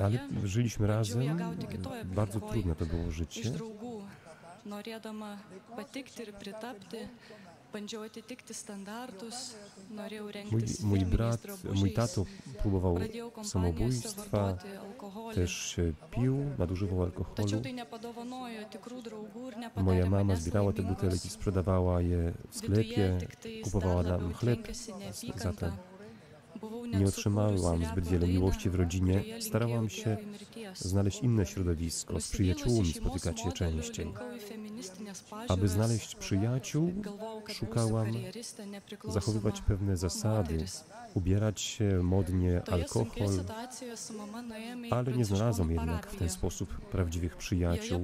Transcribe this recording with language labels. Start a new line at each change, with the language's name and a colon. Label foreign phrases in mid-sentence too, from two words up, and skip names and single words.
Polish: ale żyliśmy razem.
Lithuanian: ją gauti kitoj
Polish: Bardzo
Lithuanian: aplinkoj.
Polish: trudne to było
Lithuanian: Iš
Polish: życie.
Lithuanian: draugų, norėdama patikti ir pritapti, bandžiau atitikti standartus, norėjau rengtis
Polish: Mój
Lithuanian: firminiais
Polish: brat,
Lithuanian: drabužiais.
Polish: mój tato próbował
Lithuanian: Pradėjau kompanijose
Polish: samobójstwa,
Lithuanian: vartoti alkoholį.
Polish: też pił, nadużywał alkoholu.
Lithuanian: Tačiau tai nepadovanojo tikrų draugų ir nepadarė
Polish: Moja mama
Lithuanian: manęs
Polish: zbierała te
Lithuanian: laimingos.
Polish: butelki, sprzedawała je w sklepie, kupowała nam chleb za to. Nie otrzymałam zbyt wiele miłości w rodzinie. Starałam się znaleźć inne środowisko, z przyjaciółmi spotykać się częściej. Aby znaleźć przyjaciół, szukałam zachowywać pewne zasady, ubierać się modnie, alkohol, ale nie znalazłam jednak w ten sposób prawdziwych przyjaciół.